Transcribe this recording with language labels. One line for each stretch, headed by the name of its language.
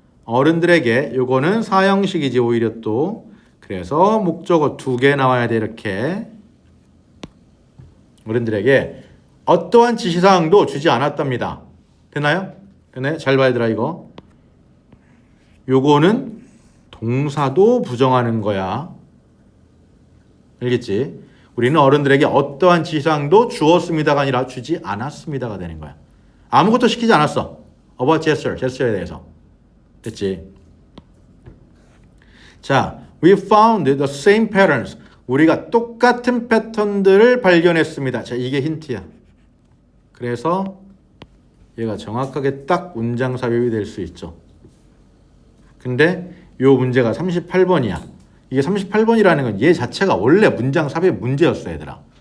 Korean: 어른들에게 요거는 사형식이지 오히려 또 그래서 목적어 2개 나와야 돼 이렇게 어른들에게 어떠한 지시사항도 주지 않았답니다. 됐나요? 됐나요? 잘 봐야 되라 이거. 요거는 동사도 부정하는 거야. 알겠지? 우리는 어른들에게 어떠한 지시사항도 주었습니다가 아니라 주지 않았습니다가 되는 거야. 아무것도 시키지 않았어.
English: About gesture,
Korean: gesture에 대해서. 됐지?
English: 자, we found the same patterns.
Korean: 우리가 똑같은 패턴들을 발견했습니다. 자, 이게 힌트야. 그래서 얘가 정확하게 딱 문장 삽입이 될 수 있죠. 근데 요 문제가 38번이야. 이게 38번이라는 건 얘 자체가 원래 문장 삽입 문제였어, 얘들아.